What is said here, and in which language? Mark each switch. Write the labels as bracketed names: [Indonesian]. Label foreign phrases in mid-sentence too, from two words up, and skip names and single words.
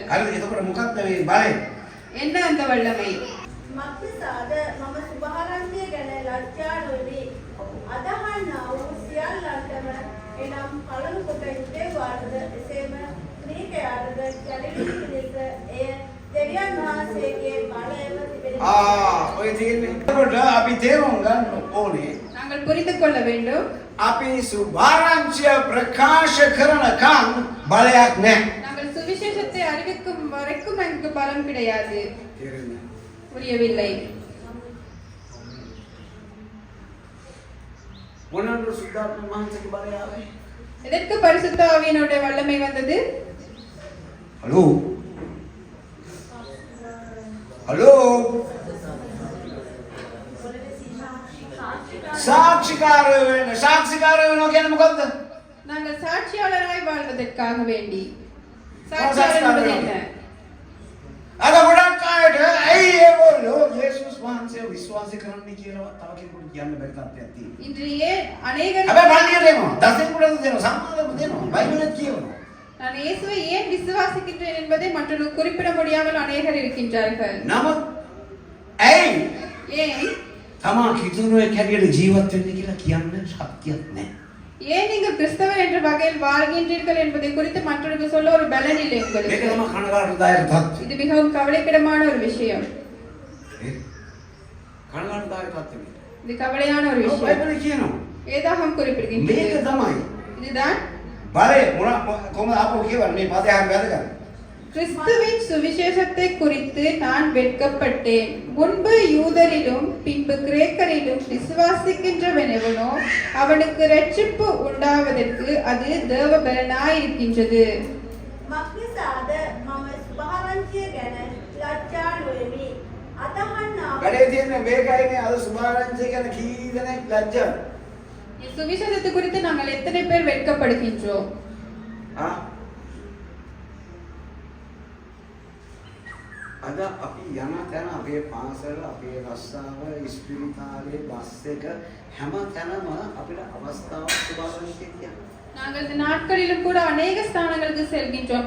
[Sinhala] හරිද? එතකොට මොකක්ද මේ බලය? [Tamil] என்ன அந்த வல்லமை? [Sinhala] මක්නිසාද මම සුභාරම්භය ගැන ලැජ්ජා නොවි. අදහන්නා වූ සියල්ලන්ටම එනම් පළමු කොට යුදෙව්වාටද එසේම ක්‍රීකයාටද ගැලවීමට එය දෙවියන් වහන්සේගේ බලයම තිබෙනවා. ඔය තියෙන්නේ. එතකොට අපි තේරුම් ගන්න ඕනේ [Tamil] நாங்கள் புரிந்து கொள்ள வேண்டும். [Sinhala] අපි සුභාරංචිය ප්‍රකාශ කරනකම් බලයක් නැහැ. [Tamil] நாங்கள் சுவிசேஷத்தை அறிவிக்கும் வரைக்கும் எனக்கு பலம் கிடையாது. [Sinhala] තේරෙන්නේ? [Tamil] புரியவில்லை. [Sinhala] මොනවාද සුද්ධාත්ම මහන්සියගේ බලය ආවේ? [Tamil] எதற்கு பரிசுத்த ஆவியினுடைய வல்லமை வந்தது? [English] hello hello [Sinhala] සාක්ෂිකාරය වෙනවා කියන්නේ මොකද්ද? [Tamil] நாங்கள் சாட்சியாளராய் வாழ்வதற்காக வேண்டி. சாட்சியாளர் என்பது என்ன? [Sinhala] අද ගොඩක් අයට ඇයි ඒගොල්ලෝ යේසුස් වහන්සේව විශ්වාස කරන්නේ කියලා තව කෙනෙකුට කියන්න බැරි තත්ත්වයක් තියෙනවා. [Tamil] இன்று ஏன் அநேகர் [Sinhala] හැබැයි පල්ලියට එනවා. දසෙකුටද දෙනවා. සම්මාදම දෙනවා. බයිබලෙත් කියනවා. [Tamil] நான் இயேசுவை ஏன் விசுவாசிக்கின்றேன் என்பதை மற்றவர்கள் குறிப்பிட முடியாமல் அநேகர் இருக்கின்றார்கள். [Sinhala] නමුත් ඇයි [Tamil] ஏன் [Sinhala] තමා කිතුනුවේ කැරියට ජීවත් වෙන්නේ කියලා කියන්න ශක්තියක් නැහැ. [Tamil] ஏன் நீங்கள் கிறிஸ்தவர் என்ற வகையில் வாழ்கின்றீர்கள் என்பதை குறித்து மற்றவர்கள் சொல்ல ஒரு பலன் இல்லை [Sinhala] මේක [Tamil] உங்களுக்கு. [Sinhala] තමයි කනගාටුදායක තත්ත්වය. [Tamil] இது மிகவும் கவலைக்கிடமான ஒரு விஷயம். [Sinhala] කනගාටුදායක තත්ත්වය. [Tamil] இது கவலையான ஒரு விஷயம். [Sinhala] බයිබලෙ කියනවා. [Tamil] வேதாகம் குறிப்பிடுகின்றது. [Sinhala] මේක තමයි. [Tamil] இதுதான் [Sinhala] බලය කොහොමද ආපහු කියවන්නේ මේ පදේ හැම වැදගත්. [Tamil] கிறிஸ்துவின் சுவிசேஷத்தை குறித்து நான் வெட்கப்பட்டேன். முன்பு யூதரிலும் பின்பு கிரேக்கரிலும் விசுவாசிக்கின்றவனெவனோ அவனுக்கு ரட்சிப்பு உண்டாவதற்கு அது தேவ பலனாய் இருக்கின்றது. [Sinhala] මක්නිසාද මම සුභාරංචිය ගැන ලැජ්ජා නොවෙමි. අදහන්නා වැඩේ තියෙන්නේ මේකයිනේ අද සුභාරංචිය ගැන කී දෙනෙක් ලැජ්ජා. [Tamil] சுவிசேஷத்தை குறித்து நாங்கள் எத்தனை பேர் வெட்கப்படுகின்றோம்? [Sinhala] අද අපි යන තැන අපේ පාසල අපේ රස්සාව ඉස්පිරිතාලේ බස් එක හැම තැනම අපිට අවස්ථාවක් සුභාරංචිය කියන්න. [Tamil] நாங்கள் இந்த நாட்களிலும் கூட அநேக ஸ்தானங்களுக்கு செல்கின்றோம்.